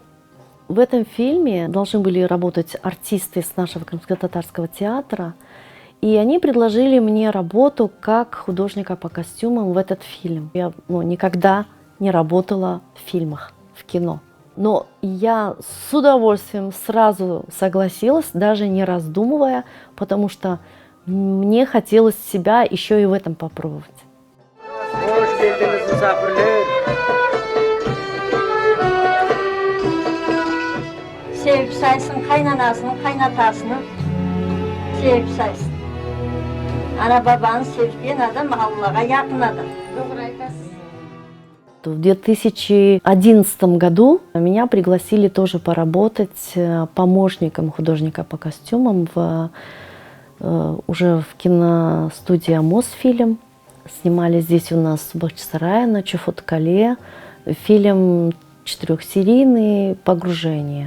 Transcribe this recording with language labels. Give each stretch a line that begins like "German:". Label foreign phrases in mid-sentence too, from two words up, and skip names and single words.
Russian: В этом фильме должны были работать артисты с нашего Крымско-татарского театра, и они предложили мне работу как художника по костюмам в этот фильм. Я никогда не работала в фильмах, в кино. Но я с удовольствием сразу согласилась, даже не раздумывая, потому что мне хотелось себя еще и в этом попробовать.
Crimean Tatar: Sevip saysın kaynanasını, kaynatasını sevip saysın. Ana babanı sevdiğin adam Allah'a yakın adam.
Russian: То В 2011 году меня пригласили тоже поработать помощником художника по костюмам уже в киностудии «Мосфильм». Снимали здесь у нас в Бахчисарае на Чуфуткале фильм 4-серийный «Погружение».